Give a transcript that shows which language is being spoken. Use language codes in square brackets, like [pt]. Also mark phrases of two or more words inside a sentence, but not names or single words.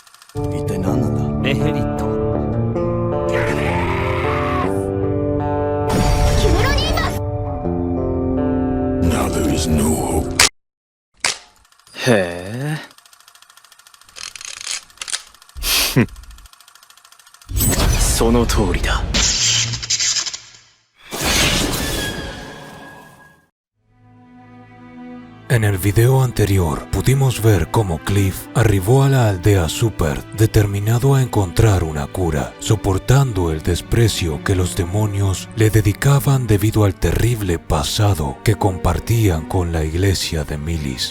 [ja] 一体何なんだ。ネヘリット。キメロニーバス。 [en] Now there is no hope. [ja] へえ。その通りだ。 [es] En el video anterior pudimos ver cómo Cliff arribó a la aldea Super determinado a encontrar una cura, soportando el desprecio que los demonios le dedicaban debido al terrible pasado que compartían con la iglesia de Milis.